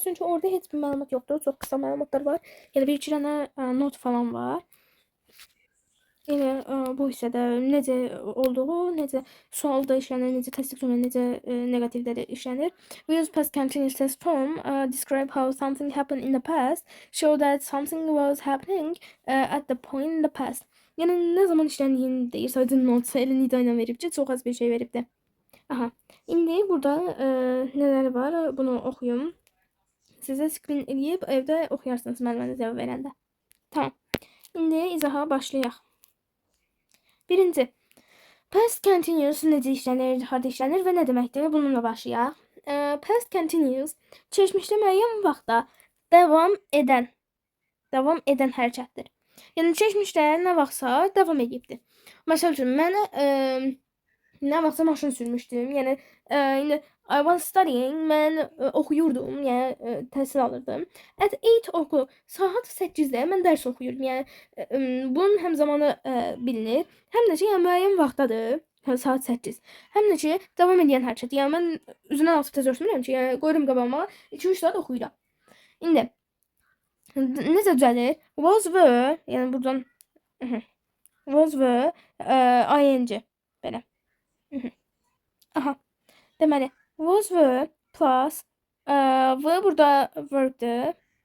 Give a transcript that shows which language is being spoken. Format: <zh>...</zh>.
<az>Çünki orada heç bir məlumat yoxdur. Çox qısa məlumatlar var. Yəni bir iki dənə not falan var. Yəni bu hissədə necə olduğu, necə sualda işlənir, necə təsdiq cümlə, necə negativdə də işlənir.</az> <en>We use past continuous test form, describe how something happened in the past, show that something was happening at the point in the past.</en> <az>Yəni nə zaman işləndiyini deyir, sadəcə not elə nida ilə verib ki, çox az bir şey veribdir. Aha. İndi burada nələr var? Bunu oxuyum. Sizə screen eləyib evdə oxuyarsınız müəllimə cavab verəndə. Tamam. İndi izaha başlayaq. Birinci, past continuous necə işlənir, harda işlənir və nə deməkdir? Bununla başlayaq. Past continuous keçmişdə müəyyən vaxtda davam edən hərəkətdir. Yəni keçmişdə nə vaxtsa davam edibdir. Məsəl üçün mən nə vaxtsa maşın sürmüşdüm. Yəni indi</az> <en>I was studying,</en> <az>mən oxuyurdum, yəni təhsil alırdım.</az> <en>At 8 o'clock,</en> <az>saat 8-də mən dərs oxuyurdum. Yəni bunun həm zamanı bilinir, həm də ki, yəni müəyyən vaxtdadır, saat 8. Həm də ki, davam edən hərəkət. Yəni mən üzündən altı tez örtmürəm ki, yəni qoyuram qabağıma 2-3 saat oxuyuram. İndi necə düzəlir? Was were, yəni buradan was were ing belə. Aha. Deməli, was were plus v burada verbdir.</az>